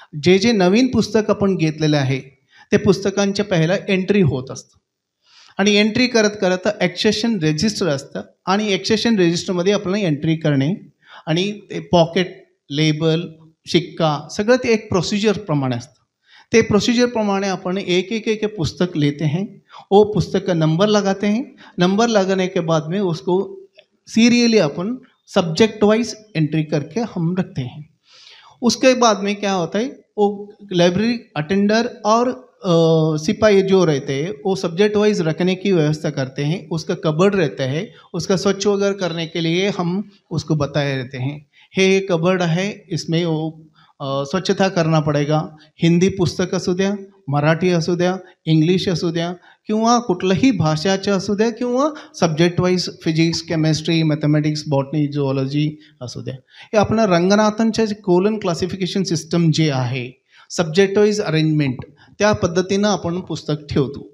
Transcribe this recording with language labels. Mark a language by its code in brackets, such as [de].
[mr] जे जे नवीन पुस्तक आपण घेतलेलं आहे ते पुस्तकांच्या पहिला एंट्री होत असतं आणि एंट्री करत करत ॲक्सेशन रजिस्टर असतं आणि ॲक्सेशन रजिस्टरमध्ये आपल्याला एंट्री करणे आणि ते पॉकेट, लेबल, शिक्का सगळं ते एक प्रोसीजर प्रमाणे असतं। ते प्रोसीजर प्रमाणे [hi] अपन एक एक एक पुस्तक लेते हैं, वो पुस्तक का नंबर लगाते हैं, नंबर लगाने के बाद में उसको सीरियली अपन सब्जेक्ट वाइज एंट्री करके हम रखते हैं। उसके बाद में क्या होता है, वो लाइब्रेरी अटेंडर और सिपाही जो रहते हैं वो सब्जेक्ट वाइज रखने की व्यवस्था करते हैं। उसका कबर्ड रहता है, उसका स्वच्छ वगैरह करने के लिए हम उसको बताए रहते हैं, हे कबर्ड है, इसमें वो स्वच्छता करना पड़ेगा। [mr] हिंदी पुस्तक असू द्या, मराठी असू द्या, इंग्लिश असू द्या किंवा कुठल्याही भाषाचं असू द्या किंवा subject wise physics, chemistry, mathematics, botany, झुऑलॉजी असू द्या, हे आपलं रंगनाथनचं कोलन क्लासिफिकेशन सिस्टम जे आहे, सब्जेक्ट वाईज अरेंजमेंट, त्या पद्धतीनं आपण पुस्तक ठेवतो।